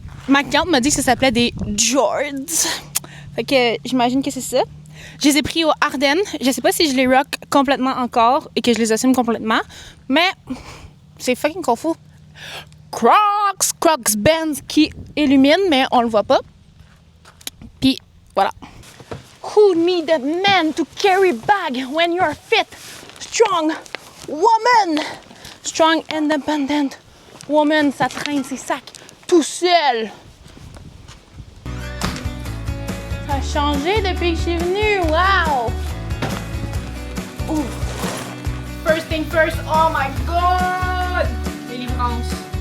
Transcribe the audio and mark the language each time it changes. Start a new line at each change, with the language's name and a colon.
French: Ma cliente m'a dit que ça s'appelait des Jords. Fait que j'imagine que c'est ça. Je les ai pris au Ardennes. Je sais pas si je les rock complètement encore et que je les assume complètement. Mais c'est fucking confus. Crocs Benz qui illumine, mais on le voit pas. Puis voilà.
English: Who need a man to carry bag when you're fit, strong woman? Strong, independent woman,
French: ça traîne ses sacs tout seul. Ça a changé depuis que je suis venue.
English: Wow! Ouh. First thing first, oh my god! Délivrance.